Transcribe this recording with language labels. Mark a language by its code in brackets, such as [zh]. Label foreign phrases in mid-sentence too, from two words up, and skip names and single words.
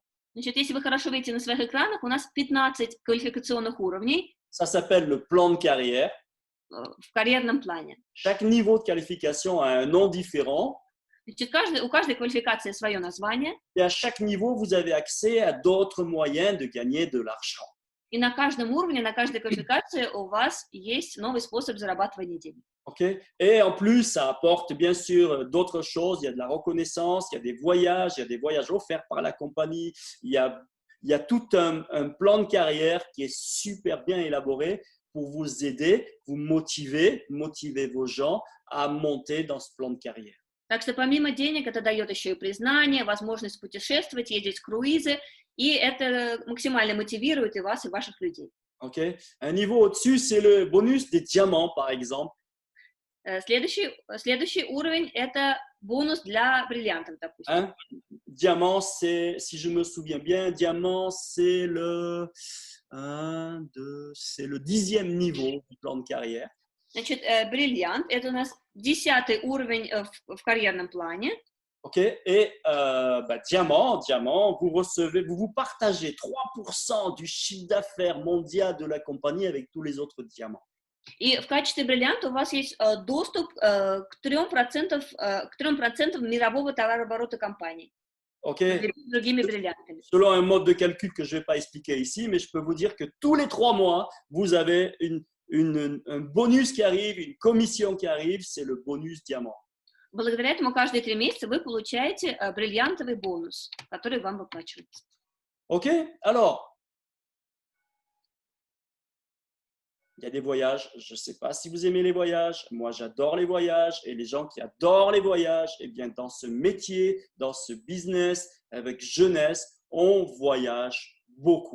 [ru] Значит, если вы хорошо видите на своих экранах, у нас 15 квалификационных уровней. [fr] Ça s'appelle le plan de carrière. [ru] В карьерном плане. [fr] Chaque niveau de qualification a un nom différent. [ru] Значит, у каждой квалификации свое название. [fr] Et à chaque niveau, vous avez accès à d'autres moyens de gagner de l'argent. [ru] И на каждом уровне, на каждой квалификации у вас есть новый способ зарабатывания денег. [fr] Okay? Et en plus, ça apporte bien sûr d'autres choses. Il y a de la reconnaissance, il y a des voyages offerts par la compagnie. Il y a tout un plan de carrière qui est super bien élaboré pour vous aider, vous motiver vos gens à monter dans ce plan de carrière. [ru] Так что помимо денег это дает еще и признание, возможность путешествовать, ездить в круизы, и это максимально мотивирует и вас, и ваших людей. [fr] Okay? Un niveau au-dessus, c'est le bonus des diamants, par exemple. [ru] Следующий уровень – это бонус для бриллиантов, допустим. [fr] Hein? Diamant, c'est, si je me souviens bien, diamant, c'est le 10e niveau du plan de carrière. [ru] Значит, бриллиант – это у нас 10-й уровень в карьерном плане. [fr] Ok, et diamant, vous partagez 3% du chiffre d'affaires mondial de la compagnie avec tous les autres diamants. [ru] И в качестве бриллианта у вас есть доступ к 3% мирового товарооборота компании. [fr] Okay. [ru] Другими бриллиантами. [fr] Selon un mode de calcul que je ne vais pas expliquer ici, mais je peux vous dire que tous les 3 mois, vous avez un bonus qui arrive, une commission qui arrive, c'est le bonus diamant. [ru] Благодаря этому каждые 3 месяца вы получаете бриллиантовый бонус, который вам выплачивается. [fr] Ok, alors, il y a des voyages, je ne sais pas si vous aimez les voyages, moi j'adore les voyages, et les gens qui adorent les voyages, eh bien dans ce métier, dans ce business, avec Jeunesse, on voyage beaucoup.